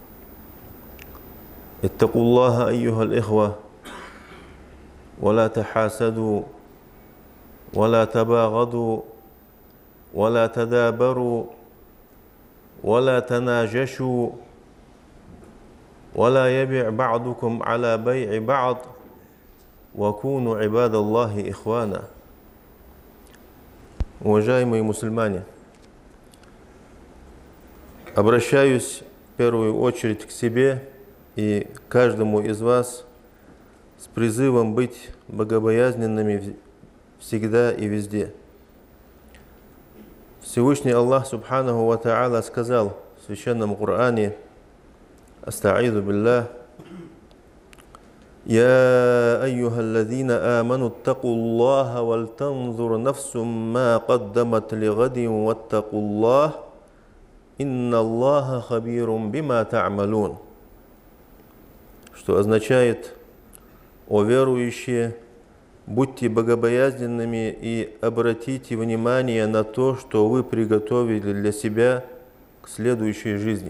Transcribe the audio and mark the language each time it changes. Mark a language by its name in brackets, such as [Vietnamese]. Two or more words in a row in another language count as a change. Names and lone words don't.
[Arabic] اتقوا الله أيها الإخوة ولا تحاسدوا ولا تباغضوا ولا تدابروا ولا تناجشوا ولا يبيع بعضكم على بيع بعض وكونوا عباد الله إخوانا. [Russian] Уважаемые мусульмане, обращаюсь в первую очередь к себе и каждому из вас с призывом быть богобоязненными всегда и везде. Всевышний Аллах [Arabic] سبحانه وتعالى [Russian] сказал в Священном Коране: [Arabic] «أستعيذ بالله يا أيها الذين آمنوا اتقوا الله ولتنظر نفس ما قدمت لغد واتقوا الله, إن الله خبير بما تعملون». [Russian] Что означает: «О верующие, будьте богобоязненными и обратите внимание на то, что вы приготовили для себя к следующей жизни.